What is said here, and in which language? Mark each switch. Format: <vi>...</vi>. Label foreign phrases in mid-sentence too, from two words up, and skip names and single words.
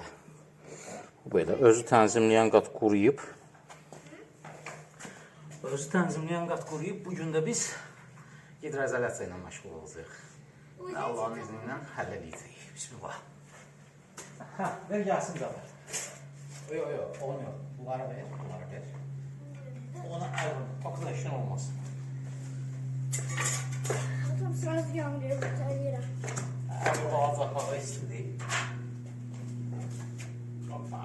<az>Bu belə. Özü tənzimləyən qat quruyub. Bugün də biz hidroizolyasiya ilə məşğul olacağıq.</az> <tr>Allah'ın izniyle</tr> <az>həll edəcəyik. Bismillah. Ver gəlsin Zəfər.</az> <tr>Yok, olmuyor. Bunları ver. Ona ayrılın. Bakın işin olmasın. Tam sırası yanıyor.</tr> <az>Bu alacaq hava istidir. Hoppa.</az>